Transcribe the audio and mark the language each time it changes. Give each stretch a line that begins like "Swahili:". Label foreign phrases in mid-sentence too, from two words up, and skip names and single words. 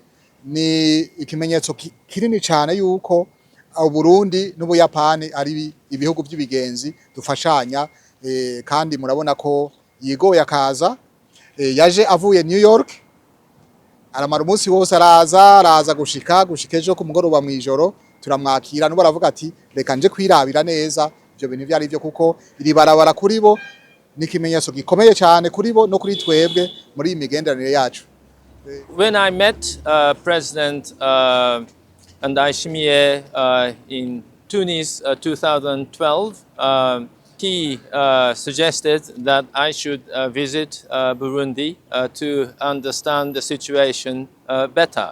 Rundi: Ni ikimenyetso kinini cyane yuko Burundi n'Ubuyapani ari ibihugu by'ibigenzi dufashanya, kandi murabona ko yigoye akaza, yaje avuye New York, aramara umunsi wose araza gushika ejo ku mugoroba mwijoro turamwakira, nubo aravuga ati reka nje kwirabira neza ibyo bintu byari byo, kuko iri barabara kuri bo ni ikimenyetso gikomeye cyane kuri bo no kuri twebwe muri imigenderanire yacu.
English: When I met President Ndayishimiye in Tunis 2012, he suggested that I should visit Burundi to understand the situation better.